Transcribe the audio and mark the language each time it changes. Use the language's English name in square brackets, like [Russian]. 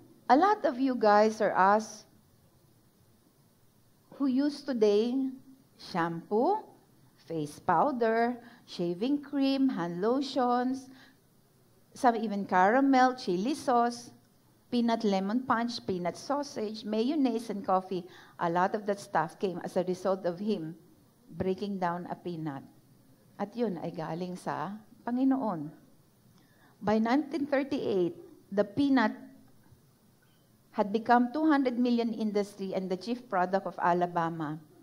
[English] A lot of you guys are us who use today shampoo, face powder, shaving cream, hand lotions, some even caramel, chili sauce, peanut lemon punch, peanut sausage, mayonnaise, and coffee. A lot of that stuff came as a result of him breaking down a peanut. [Filipino] At yun ay galing sa Panginoon. [English] By 1938, the peanut had become 200 million industry and the chief product of Alabama.